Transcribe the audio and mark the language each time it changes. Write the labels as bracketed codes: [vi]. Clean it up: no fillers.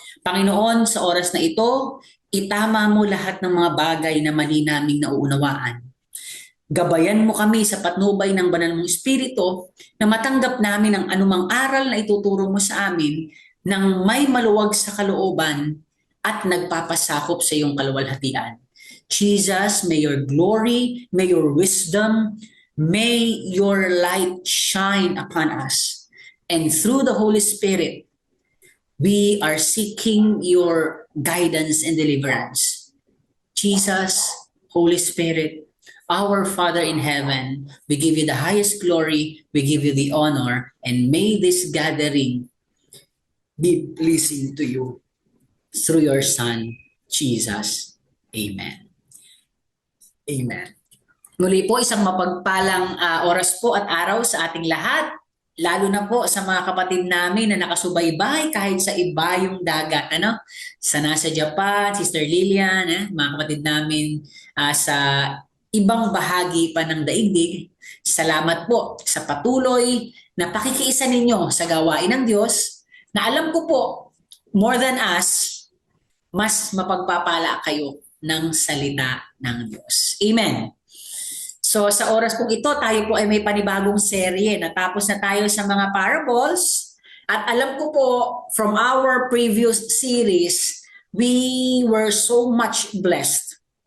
[tl] Panginoon, sa oras na ito, itama mo lahat ng mga bagay na mali naming nauunawaan. Gabayan mo kami sa patnubay ng banal mong Espiritu na matanggap namin ang anumang aral na ituturo mo sa amin nang may maluwag sa kalooban at nagpapasakop sa iyong kaluwalhatian. [en] Jesus, may your glory, may your wisdom, may your light shine upon us. And through the Holy Spirit, we are seeking your guidance and deliverance. Jesus, Holy Spirit, our Father in heaven, we give you the highest glory, we give you the honor, and may this gathering be pleasing to you through your Son, Jesus. Amen. Amen. [tl] Muli po, isang mapagpalang oras po at araw sa ating lahat. Lalo na po sa mga kapatid namin na nakasubaybay kahit sa ibayong dagat. Sa nasa Japan, Sister Lilian, mga kapatid namin sa ibang bahagi pa ng daigdig. Salamat po sa patuloy na pakikiisa ninyo sa gawain ng Diyos na alam ko po, [en] more than us, [tl] mas mapagpapala kayo ng salita ng Diyos. Amen. So sa oras kong ito, tayo po ay may panibagong serye. Natapos na tayo sa mga parables. At alam ko po, [en] from our previous series, we were so much blessed.